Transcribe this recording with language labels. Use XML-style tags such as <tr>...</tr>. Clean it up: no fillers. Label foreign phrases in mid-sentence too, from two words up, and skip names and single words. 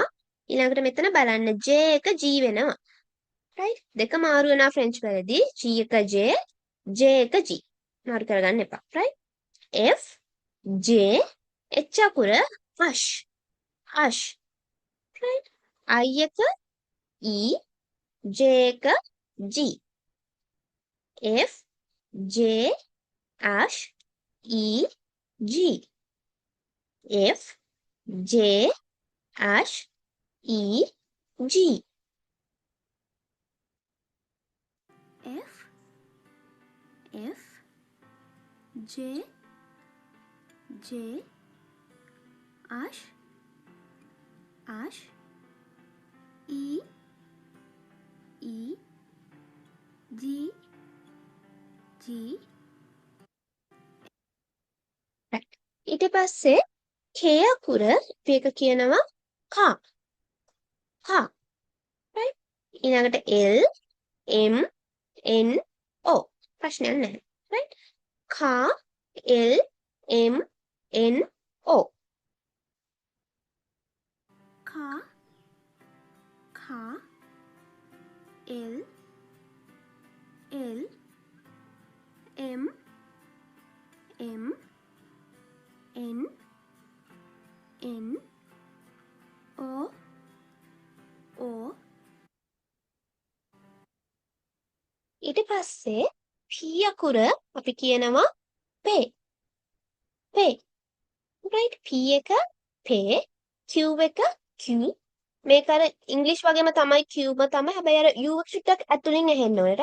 <si>ඊළඟට මෙතන බලන්න J එක G වෙනවා. right දෙක මාරු වෙනවා ෆ්‍රෙන්ච් වලදී G එක J J එක G මාරු කරගන්න එපා.</si> <fr>right F J H අකුර අෂ් right I එක E J එක G F J ash E G F J ash E G F J ash E G</fr> <si>right ඊට පස්සේ K අකුර අපි එක කියනවා කා right ඊළඟට</si> <fr>L M N O</fr> <si>ප්‍රශ්නයක් නැහැ.</si> <fr>right කා L M N O Ka L M N O</fr> <si>ඊට පස්සේ P අකුර අපි කියනවා පේ. පේ. right? P එක පේ, Q එක Q. මේක අර ඉංග්‍රීසි වගේම තමයි Q ම තමයි. හැබැයි අර U එක චුට්ටක් ඇතුලින් එහෙන්න ඕනේ.</si>